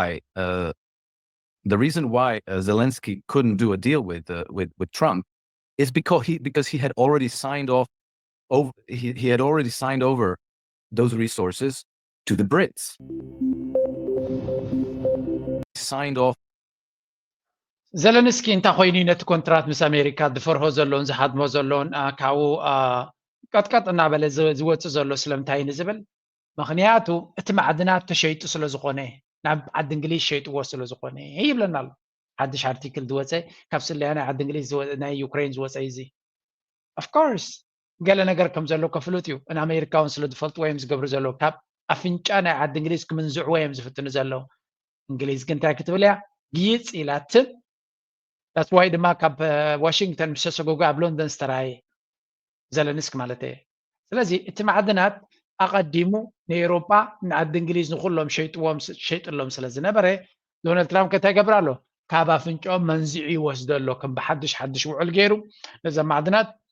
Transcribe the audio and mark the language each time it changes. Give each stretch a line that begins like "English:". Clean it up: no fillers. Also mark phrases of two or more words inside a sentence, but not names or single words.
English: why Zelensky couldn't do a deal with Trump is because he had already signed over those resources to the Brits. signed off.
Tigrinya: ዘለንስኪ እንታይ ኮይኑ ነቲ ኮንትራት ምስ ኣሜሪካ ዝፈርሆ ዘሎን ዝሓድሞ ዘሎን ካብኡ ቀጥቀጥ እናበለ ዝወፅእ ዘሎ ስለምንታይ ንዝብል ምክንያቱ እቲ ማዕድናት ተሸይጡ ስለ ዝኾነ ናብ ዓዲ እንግሊዝ ሸይጥዎ ስለ ዝኾነ ይብለና ኣሎ ሓድሽ ኣርቲክል ዝወፀ ካብ ስልያ ናይ ዓዲ እንግሊዝ ናይ ዩክሬን ዝወፀ እዚ
English: of course
Tigrinya: ገለ ነገር ከም ዘሎ ከፍሉት እዩ ንኣሜሪካውን ስለ ዝፈልጡ ወይም ዝገብሩ ዘለዎ ካብ ኣፍንጫ ናይ ዓዲ እንግሊዝ ክምንዝዕዎ እዮም ዝፍትኑ ዘለዉ እንግሊዝ ግን እንታይ ክትብል እያ ግይፅ ኢላት
English: that's why
Tigrinya: ድማ ካብ ዋሽንግተን ምስ ተሰጎጉ ኣብ ሎንደን ዝተራየ ዘለንስኪ ማለት እየ ስለዚ እቲ ማዕድናት ኣቐዲሙ ንኤውሮጳ ንዓዲ እንግሊዝ ንኩሎም ሸይጥሎም ስለ ዝነበረ ዶናልድ ትራምፕ ከታይ ገብር ኣሎ ካብ ኣፍንጮም መንዚዑ ይወስዶ ኣሎ ከም ብሓድሽ ሓድሽ ውዕል ገይሩ ነዞም ማዕድናት